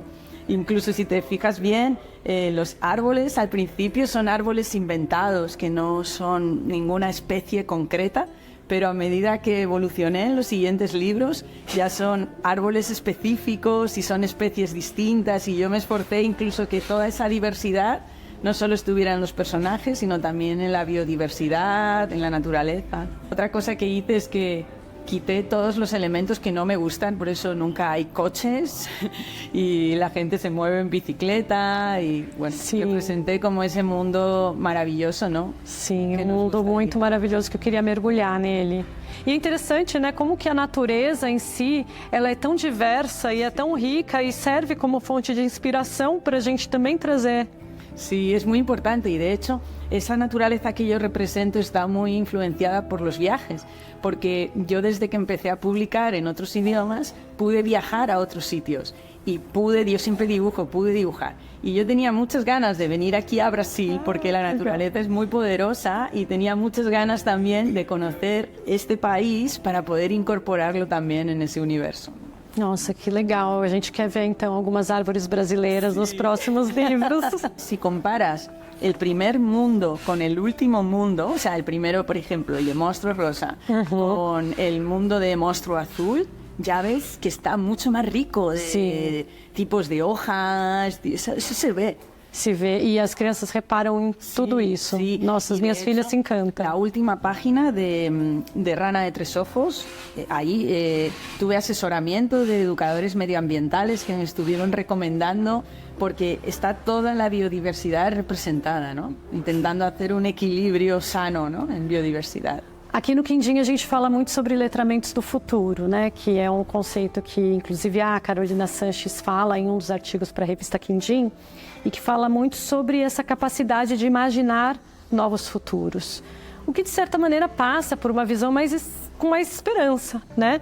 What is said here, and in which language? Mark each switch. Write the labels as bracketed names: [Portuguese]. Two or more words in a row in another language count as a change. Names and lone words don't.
[Spanish] Incluso si te fijas bien, los árboles al principio son árboles inventados, que no son ninguna especie concreta, pero a medida que evolucioné en los siguientes libros, ya son árboles específicos y son especies distintas, y yo me esforcé incluso que toda esa diversidad no solo estuviera en los personajes, sino también en la biodiversidad, en la naturaleza. Otra cosa que hice es que quité todos los elementos que no me gustan, por eso nunca hay coches y la gente se mueve en bicicleta y, bueno, [Portuguese] Sim. [Spanish] representé como ese mundo maravilhoso, ¿no? [Portuguese] Sim, [Spanish] Que [Portuguese] um [Spanish] nos [Portuguese] mundo [Spanish] gostaria. [Portuguese] muito maravilhoso que eu queria mergulhar nele. E é interessante, né, como que a natureza em si, ela é tão diversa e é tão rica e serve como fonte de inspiração para a gente também trazer. [Spanish] Sí, es muy importante y de hecho esa naturaleza que yo represento está muy influenciada por los viajes, porque yo desde que empecé a publicar en otros idiomas pude viajar a otros sitios y yo siempre dibujo, pude dibujar. Y yo tenía muchas ganas de venir aquí a Brasil porque la naturaleza es muy poderosa y tenía muchas ganas también de conocer este país para poder incorporarlo también en ese universo. [Portuguese] Nossa, que legal. A gente quer ver, então, algumas árvores brasileiras nos próximos livros. [Spanish] Si comparas el primer mundo con el último mundo, o sea, el primero, por ejemplo, el de Monstruo Rosa, con el mundo de Monstruo Azul, ya ves que está mucho más rico de tipos de hojas, eso se ve. [Portuguese] Se vê, e as crianças reparam em tudo isso. [Spanish] Sí. [Portuguese] Nossa, as [Spanish] Y [Portuguese] minhas [Spanish] de [Portuguese] filhas [Spanish] hecho, [Portuguese] se encantam. [Spanish] La última página de Rana de Tres Ojos, ahí tuve asesoramiento de educadores medioambientales que me estuvieron recomendando porque está toda la biodiversidad representada, ¿no? Intentando hacer un equilibrio sano, ¿no? En biodiversidad. [Portuguese] Aqui no Quindim a gente fala muito sobre letramentos do futuro, né? Que é um conceito que, inclusive, a Carolina Sanches fala em um dos artigos para a revista Quindim e que fala muito sobre essa capacidade de imaginar novos futuros. O que, de certa maneira, passa por uma visão com mais esperança, né?